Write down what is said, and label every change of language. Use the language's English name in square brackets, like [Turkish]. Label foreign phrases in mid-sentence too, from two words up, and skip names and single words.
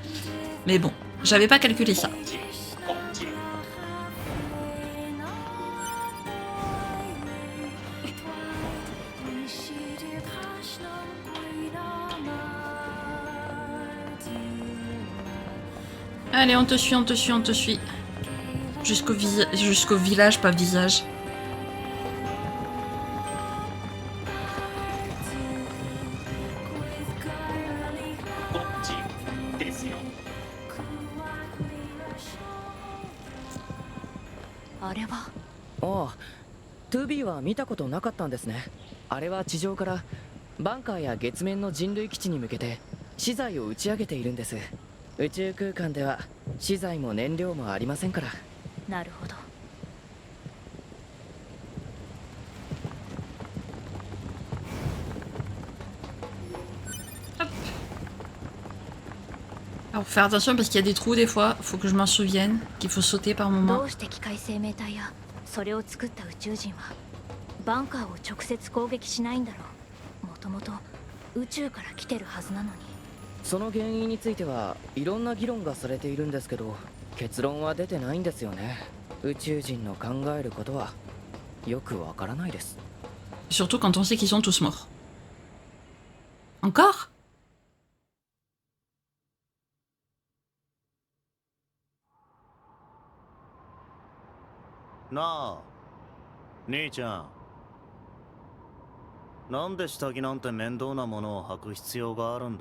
[French] Mais bon, j'avais pas calculé ça. Allez, on te suit, on te suit, on te suit. Jusqu'au village, pas visage. [Japanese] Ah, 2B は見たことなかったんですね。あれは地上からバンカーや月面の人類基地に向けて資材を打ち上げているんです。宇宙空間では資材も燃料もありませんから。なるほど。 [French] Alors faut faire attention parce qu'il y a des trous des fois, faut que je m'en souvienne, qu'il faut sauter par [Japanese] ど [French] moment. [Japanese] うして機械生命体やそれを作った宇宙人はバンカーを直接攻撃しないんだろう。もともと宇宙から来てるはずなのに。その原因についてはいろんな議論がされているんですけど、結論は出てないんですよね。宇宙人の考えることはよくわからないです。 [French] Surtout quand on sait qu'ils sont tous morts. Encore? [Japanese] なあ、兄ちゃん。なんで下着なんて面倒なものを履く必要があるんだ？